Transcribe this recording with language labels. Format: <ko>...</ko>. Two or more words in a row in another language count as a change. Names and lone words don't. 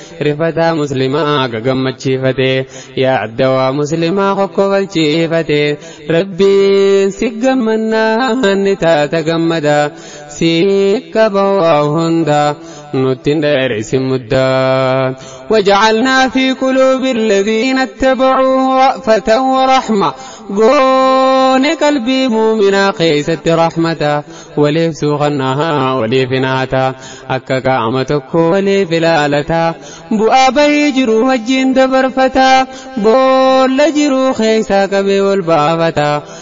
<om>Rifataa muslimaa gagammachiifate. Yaa addawaa muslimaa kokkobalchiifate. Rabbiin si gammannaan ni taata gammada. Si qaba waa hunda. Nuttiin dheerisin muddaa.</om> <ar>وجعلنا في قلوب الذين اتبعوه رأفة ورحمة.</ar> <om>Goone qalbii muuminaa keessatti rahmata. Waliif suuqannaa, waliif hinaata. Akka qaama tokko waliif ilaalata. Bu'aa bahii jiru wajjin dabarfata. Boolla jiru keessaa qabee wal baafata.</om>